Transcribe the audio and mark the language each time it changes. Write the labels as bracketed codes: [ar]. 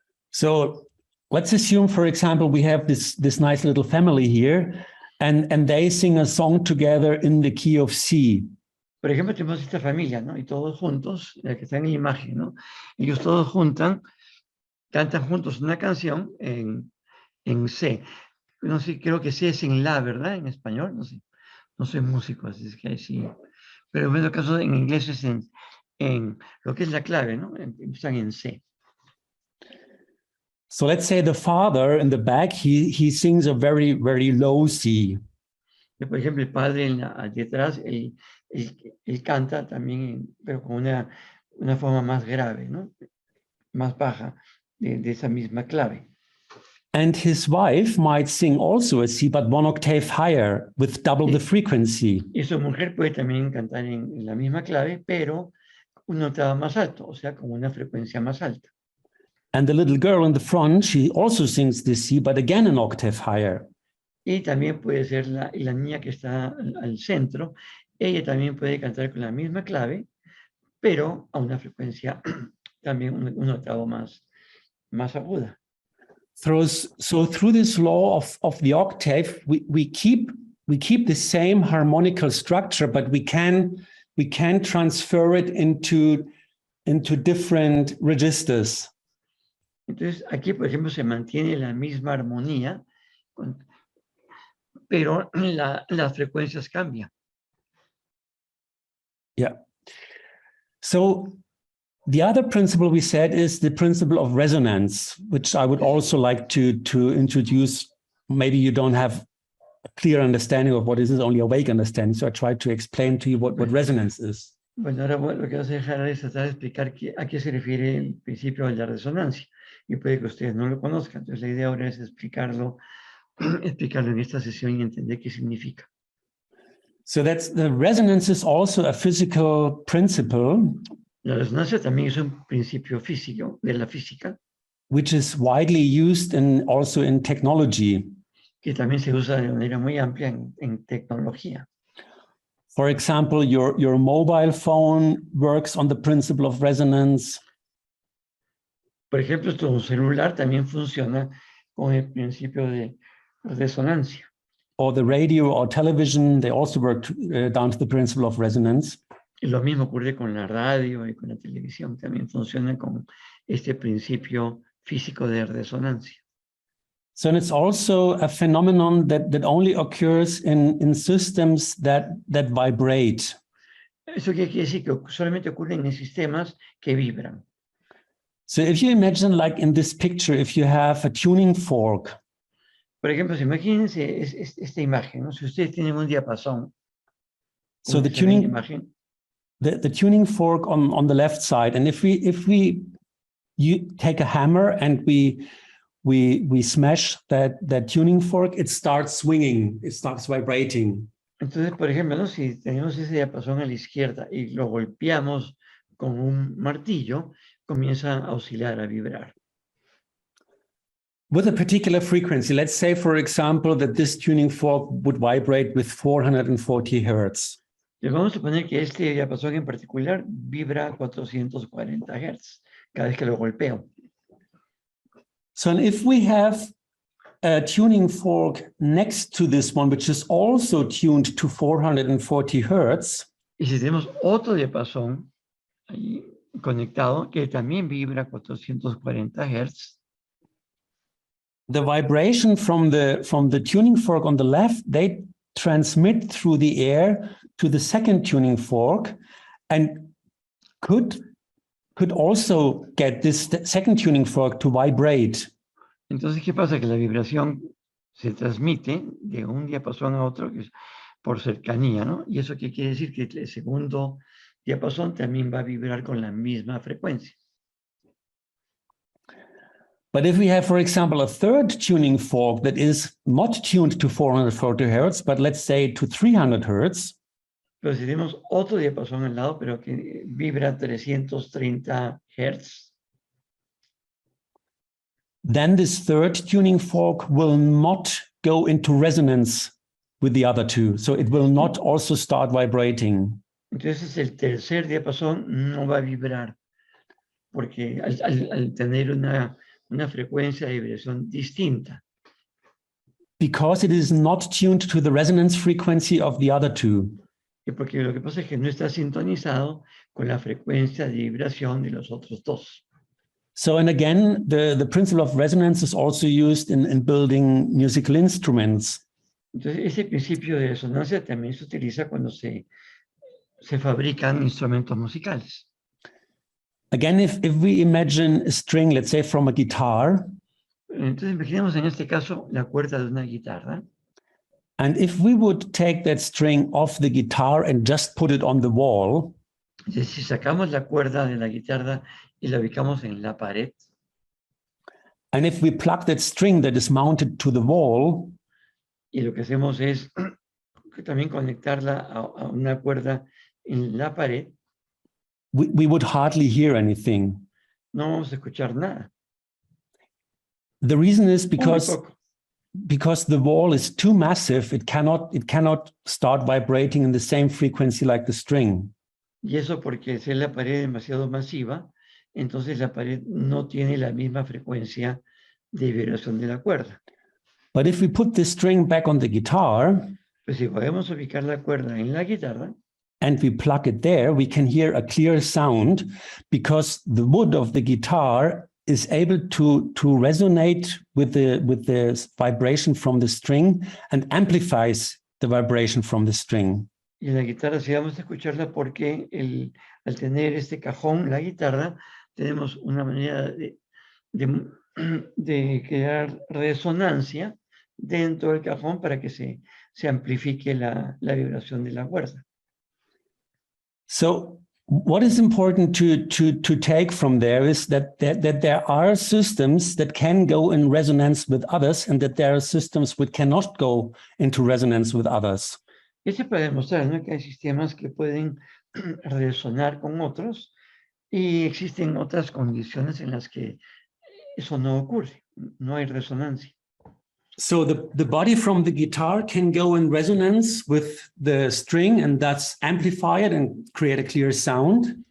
[en] So let's assume, for example, we have this nice little family here, and they sing a song together in the key of C. [es] Por ejemplo, tenemos esta familia, ¿no? Y todos juntos, la que está en la imagen, ¿no? Ellos todos cantan juntos una canción en C. No sé, creo que C es en La, ¿verdad? En español, no sé. No soy músico, así es que ahí sí. Pero en el caso en inglés es en lo que es la clave, ¿no? Están en C. [en] So let's say the father in the back, he sings a very, very low C. [es] Por ejemplo, el padre detrás, él canta también, pero con una forma más grave, ¿no? Más baja de esa misma clave. [en] And his wife might sing also a C, but 1 octave higher, with double the frequency. [es] Y su mujer puede también cantar en la misma clave, pero una octava más alto, o sea, con una frecuencia más alta. [en] And the little girl in the front, she also sings this C, but again an octave higher. [es] Y también puede ser la niña que está al centro, ella también puede cantar con la misma clave, pero a una frecuencia también un octavo más aguda. [en] So through this law of the octave, we keep the same harmonical structure, but we can transfer it into different registers. [es] Entonces, aquí, por ejemplo, se mantiene la misma armonía, pero las frecuencias cambian. Yeah. [en] So the other principle we said is the principle of resonance, which I would also like to introduce. Maybe you don't have a clear understanding of what it is, only a vague understanding. So I tried to explain to you what resonance is. [es] Bueno, ahora lo que hace Harald es tratar de explicar a qué se refiere el principio de la resonancia. Y puede que ustedes no lo conozcan. Entonces la idea ahora es explicarlo en esta sesión y entender qué significa. [en] So the resonance is also a physical principle. [es] La resonancia también es un principio físico de la física, [en] which is widely used also in technology. [es] Que también se usa de manera muy amplia en tecnología. [en] For example, your mobile phone works on the principle of resonance. [es] Por ejemplo, tu celular también funciona con el principio de resonancia. [en] Or the radio or television, they also work down to the principle of resonance. [es] Y lo mismo ocurre con la radio y con la televisión, también funcionan con este principio físico de resonancia. [en] So it's also a phenomenon that only occurs in systems that vibrate. [es] Eso quiere decir que solamente ocurre en sistemas que vibran. [en] So if you imagine, like in this picture, if you have a tuning fork. [es] Por ejemplo, imagínense esta imagen, ¿no? Si ustedes tienen un diapasón. [en] So the tuning fork on the left side, and if you take a hammer and we smash that tuning fork, it starts swinging, it starts vibrating. [es] Entonces, por ejemplo, ¿no? Si tenemos ese diapasón a la izquierda y lo golpeamos con un martillo, comienza a oscilar, a vibrar. [en] With a particular frequency, let's say, for example, that this tuning fork would vibrate with 440 hertz. [es] Y vamos a suponer que este diapasón en particular vibra a 440 Hz cada vez que lo golpeo. [en] So if we have a tuning fork next to this one, which is also tuned to 440 Hertz. [es] Y si tenemos otro diapasón ahí conectado que también vibra a 440 Hz. [en] The vibration from the tuning fork on the left, they transmit through the air to the second tuning fork and could also get this second tuning fork to vibrate. [es] Entonces, ¿qué pasa? Que la vibración se transmite de un diapasón a otro por cercanía, ¿no? Y eso qué quiere decir que el segundo diapasón también va a vibrar con la misma frecuencia. [en] But if we have, for example, a third tuning fork that is not tuned to 440 hertz, but let's say to 300 hertz, [es] Pero si tenemos otro diapasón al lado, pero que vibra 330 Hz, [en] then this third tuning fork will not go into resonance with the other two. So it will not also start vibrating. [es] entonces el tercer diapasón no va a vibrar, porque al tener una frecuencia de vibración distinta. [en] Because it is not tuned to the resonance frequency of the other two. [es] Y porque lo que pasa es que no está sintonizado con la frecuencia de vibración de los otros dos. [en] So, and again, the principle of resonance is also used in building musical instruments. [es] Entonces, ese principio de resonancia también se utiliza cuando se fabrican instrumentos musicales. [en] Again, if we imagine a string, let's say from a guitar, [es] Entonces, imaginemos en este caso la cuerda de una guitarra. [en] and if we would take that string off the guitar and just put it on the wall, [es] Entonces, si sacamos la cuerda de la guitarra y la ubicamos en la pared, [en] and if we plug that string that is mounted to the wall, [es] y lo que hacemos es también conectarla a una cuerda en la pared, [en] we would hardly hear anything. [es] no vamos a escuchar nada. [en] The reason is [es] Muy [en] because [es] poco. [en] the wall is too massive, it cannot start vibrating in the same frequency like the string. [es] Y eso porque si la pared es demasiado masiva, entonces la pared no tiene la misma frecuencia de vibración de la cuerda. [en] But if we put the string back on the guitar [es] Pues si podemos ubicar la cuerda en la guitarra [en] and we plug it there, we can hear a clear sound because the wood of the guitar is able to resonate with the vibration from the string and amplifies the vibration from the string. [es] y en la guitarra sí vamos a escucharla porque al tener este cajón, la guitarra, tenemos una manera de crear resonancia dentro del cajón para que se amplifique la vibración de la cuerda. [en] So what is important to take from there is that there are systems that can go in resonance with others and that there are systems which cannot go into resonance with others. [es] Eso es para demostrar, ¿no?, que hay sistemas que pueden resonar con otros y existen otras condiciones en las que eso no ocurre, no hay resonancia. [en] So the body from the guitar can go in resonance with the string and thus amplify it and create a clear sound.